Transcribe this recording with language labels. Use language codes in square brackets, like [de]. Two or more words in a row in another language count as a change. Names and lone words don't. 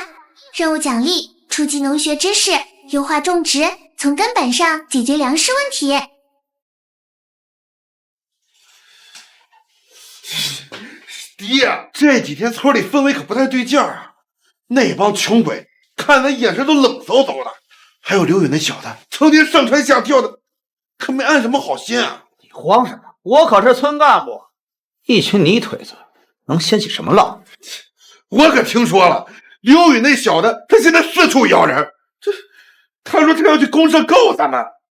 [zh] 任務獎勵：初級農學知識，優化種植，從根本上解決糧食問題。爹，這幾天村裡氛圍可不太對勁兒啊！那幫窮鬼看咱眼神都冷颼颼的，還有劉宇那小子，成天上蹿下跳的，可沒安什麼好心啊！你慌什麼？我可是村幹部，一群泥腿子能掀起什麼浪？我可听說了，刘宇那小子他現在四處咬人，他說他要去公社告咱們。